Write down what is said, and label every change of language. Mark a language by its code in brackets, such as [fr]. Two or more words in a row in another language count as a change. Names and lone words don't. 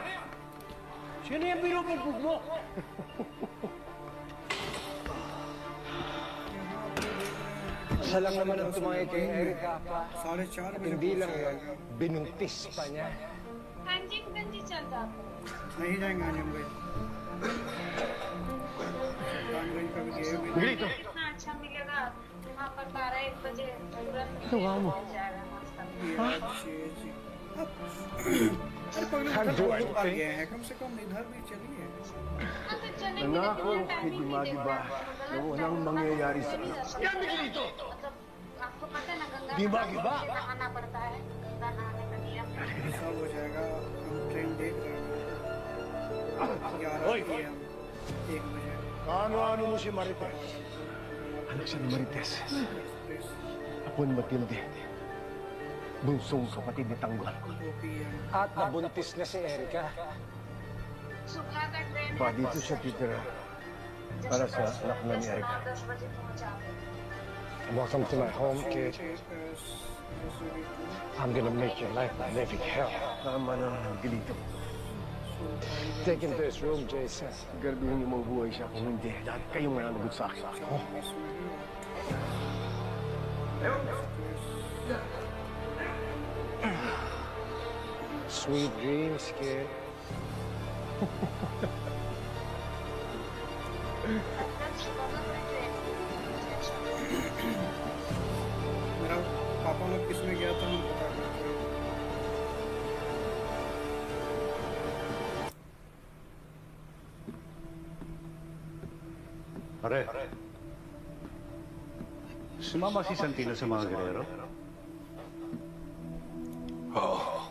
[tl] Sino yung binubugbog mo? Siya lang naman ang tumangay kay Erika pa. At hindi lang yun, binuntis pa niya. [hi] गंजी चल रहा था नहीं जाएंगे आजम भाई सुल्तानगंज का भी गए हुए हैं। Gilito! इतना अच्छा मिलेगा वहाँ पर 12-1 बजे तुरंत पहुँच जाएगा नाश्ता अरे पगले [en] Can't do [hi] उधर आ [en] anything. [hi] गए हैं कम से कम इधर भी चलिए हाँ तो चलेंगे [tl] Nangako [hi] लेकिन [tl] kay [hi] टाइमिंग नहीं [tl] Dimagi ba [hi] देखा [tl] na walang mangyayari sa akin? [hi] क्या Gilito मतलब आपको पता है ना गंगा [tl] Dimagi ba? [hi] नहाना पड़ता है गंगा नहाने का नियम सब हो जाएगा हम ट्रेन देख रहे हैं 11 [tl] Hoy! [hi] PM 1 बजे [tl] Ano-ano mo si Marites? Anak siya ni Marites. Apo ni Matilde. Bunsong kapatid ni Tanggol. 2 PM At nabuntis na si Erika. [hi] सुबह का ट्रेन [tl] Pa dito siya titira para sa anak na ni Erika. [hi] 9-10 बजे पहुँचा [en] Welcome to my home, kid. I'm gonna make your life a living hell. [tl] Tama na, Gilito. [en] Take him to his room, Jason. [tl] Garbihin niyo mabuhay siya kung hindi. Dahil kayong mananagot sa akin. Oh. [en] Sweet dreams, kid. [hi] मेरा पापा लोग किस में गया था हम पता करते हैं [tl] Pare, sumama si Santino sa mga Guerrero? Oo.